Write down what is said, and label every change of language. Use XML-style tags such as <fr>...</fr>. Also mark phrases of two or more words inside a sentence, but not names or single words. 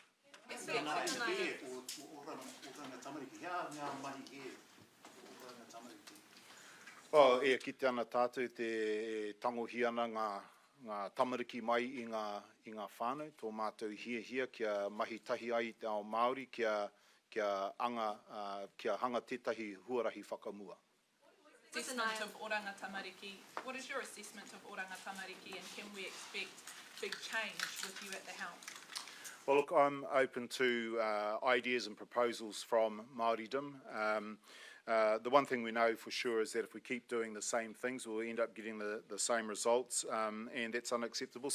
<mi>Ngā RNZ o Oranga Tamariki, ngā mahi he o Oranga Tamariki. E kite ana tātou te tangohi ana ngā tamariki mai i ngā whānau, tō mātou hia kia mahi tahi ai te ao Māori, kia hanga tētahi huarahi whakamua.</mi> <en>Assessment of Oranga Tamariki. What is your assessment of Oranga Tamariki, and can we expect big change with you at the helm? Well, look, I'm open to ideas and proposals from Māoridom. The one thing we know for sure is that if we keep doing the same things, we'll end up getting the same results, and that's unacceptable.</en>